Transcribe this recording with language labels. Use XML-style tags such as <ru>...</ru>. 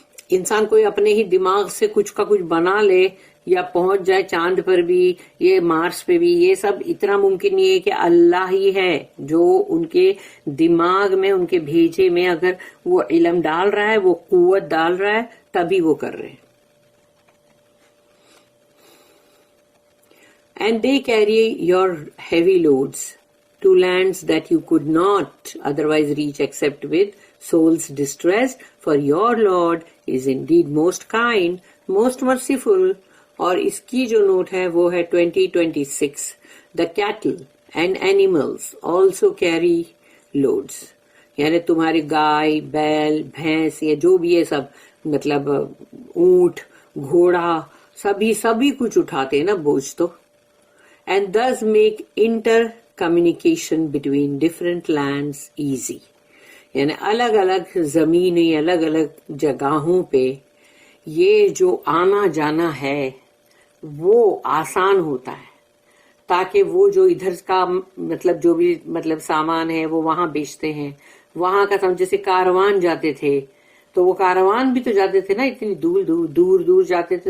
<ur>انسان کوئی اپنے ہی دماغ سے کچھ کا کچھ بنا لے یا پہنچ جائے چاند پر بھی، یہ مارس پہ بھی، یہ سب اتنا ممکن نہیں ہے. کہ اللہ ہی ہے جو ان کے دماغ میں، ان کے بھیجے میں اگر وہ علم ڈال رہا ہے، وہ قوت ڈال رہا ہے، تبھی وہ کر رہے ہیں.</ur> <en>And they carry your heavy loads to lands that you could not otherwise reach except with souls distressed, for your Lord is indeed most kind, most merciful.</en> <ur>اور اس کی جو نوٹ ہے وہ ہے 2026.</ur> <en>The cattle and animals also carry loads.</en> <ur>یعنی تمہاری گائے، بیل، بھینس، یہ جو بھی ہے سب مطلب اونٹ، گھوڑا، سبھی کچھ اٹھاتے ہیں نا بوجھ تو.</ur> <en>And thus make intercommunication between different lands easy.</en> <ur>یعنی الگ الگ زمینیں، الگ الگ جگہوں پہ یہ جو آنا جانا ہے وہ آسان ہوتا ہے، تاکہ وہ جو ادھر کا مطلب جو بھی مطلب سامان ہے وہ وہاں بیچتے ہیں. وہاں کا جیسے کاروان جاتے تھے تو وہ کاروان بھی تو جاتے تھے نا، اتنی دور جاتے تھے.</ur>